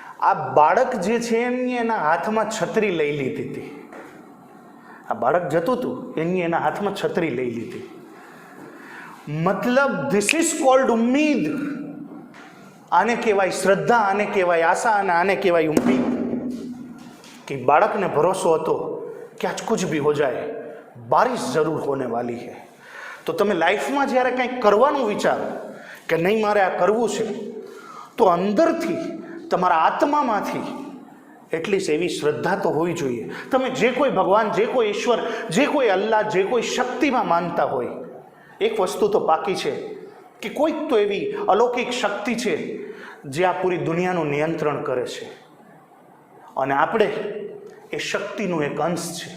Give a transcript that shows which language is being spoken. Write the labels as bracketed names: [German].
[Gujarati] આ બાળક જે છે એના હાથમાં છત્રી લઈ લીધી હતી. આ બાળક જતું હતું એના હાથમાં છત્રી લઈ લીધી. મતલબ [English] this is called [Gujarati] ઉમ્મીદ. આને કહેવાય શ્રદ્ધા, આને કહેવાય આશા, અને આને કહેવાય ઉમ્મીદ. [Hindi] कि बालक ने भरोसो [Gujarati] હતો [Hindi] कि आज कुछ भी हो जाए बारिश जरूर होने वाली है. [Gujarati] तो તમે લાઈફમાં જ્યારે કંઈક કરવાનું વિચારો કે નહીં મારે આ કરવું છે, તો અંદરથી તમારા આત્મામાંથી એટલી એવી શ્રદ્ધા તો હોવી જોઈએ. તમે જે કોઈ ભગવાન, જે કોઈ ઈશ્વર, જે કોઈ અલ્લાહ, જે કોઈ શક્તિમાં માનતા હોય, એક વસ્તુ તો પાકી છે કે કોઈક તો એવી અલૌકિક શક્તિ છે જે આ પૂરી દુનિયાનું નિયંત્રણ કરે છે, અને આપણે એ શક્તિનું એક અંશ છે.